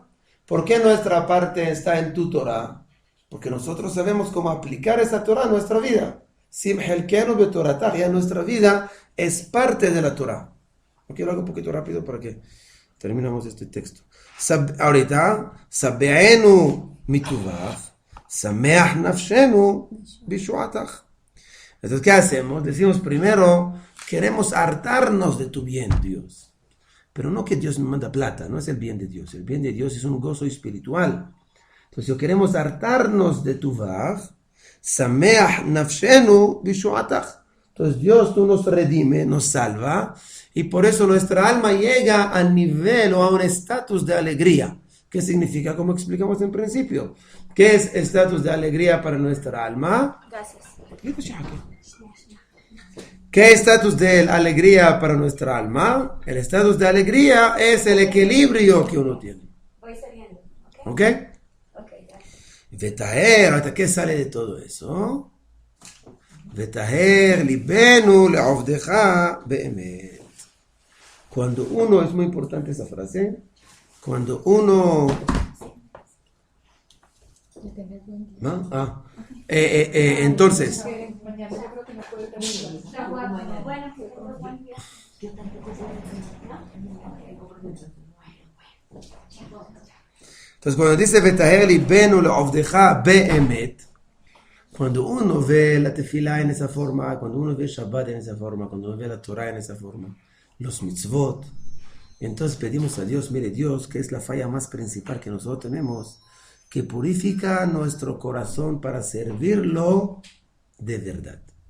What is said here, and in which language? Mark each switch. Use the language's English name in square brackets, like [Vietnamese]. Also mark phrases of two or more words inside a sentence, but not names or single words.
[Spanish] ¿Por qué nuestra parte está en tu Torah? Porque nosotros sabemos cómo aplicar esa Torah a nuestra vida. Ya nuestra vida es parte de la Torah. Ok, lo hago un poquito rápido para que terminemos este texto. Ahorita, [Hebrew] שבענו מטובך, שמח נפשנו בישועתך. [Spanish] Entonces, ¿qué hacemos? Decimos primero, queremos hartarnos de tu bien, Dios. Pero no que Dios me manda plata, no es el bien de Dios. El bien de Dios es un gozo espiritual. Entonces, si queremos hartarnos de tu vach, [Hebrew] שמח נפשנו בישועתך. [Spanish] Entonces, Dios, tú nos redime, nos salva, y por eso nuestra alma llega al nivel o a un estatus de alegría. ¿Qué significa? Como explicamos en principio. ¿Qué es el estatus de alegría para nuestra alma? Gracias. ¿Qué estatus de alegría para nuestra alma? El estatus de alegría es el equilibrio que uno tiene. Voy saliendo. ¿Ok? Ok, gracias. Vetaher, ¿hasta qué sale de todo eso? [Hebrew] וטהר לבנו לעבדך באמת. [Spanish] Cuando uno, es muy importante esa frase, cuando uno... ¿No? Entonces... Mañana yo creo que no puede terminar. Bueno, que tengo buen día. Entonces cuando dice [Hebrew] וטהר לבנו לעבדך באמת, [Spanish] cuando uno ve la tefilá en esa forma, cuando uno ve Shabbat en esa forma, cuando uno ve la Torah en esa forma, los mitzvot, entonces pedimos a Dios, mire Dios, que es la falla más principal que nosotros tenemos, que purifica nuestro corazón para servirlo de verdad.